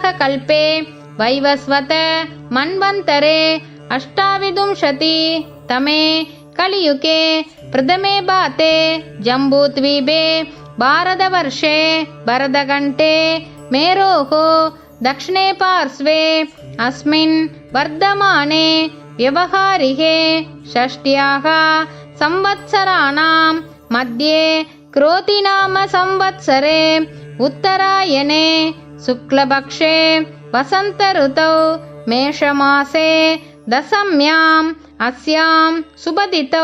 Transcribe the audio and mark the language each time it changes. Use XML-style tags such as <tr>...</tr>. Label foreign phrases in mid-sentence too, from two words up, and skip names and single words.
<sa>कल्पे वैवस्वत मन्वन्तरे अष्टाविंशतितमे कलियुगे प्रथमे पादे जम्बूद्वीपे भारतवर्षे भरतखण्डे मेरोः दक्षिणे पार्श्वे अस्मिन् वर्तमाने व्यावहारिके षष्ट्याः संवत्सराणां मध्ये क्रोतिनाम संवत्सरे उत्तरायणे शुक्लपक्षे वसंत ऋतौ मेषमासे दशम्याम् अस्यां सुबदितौ</sa>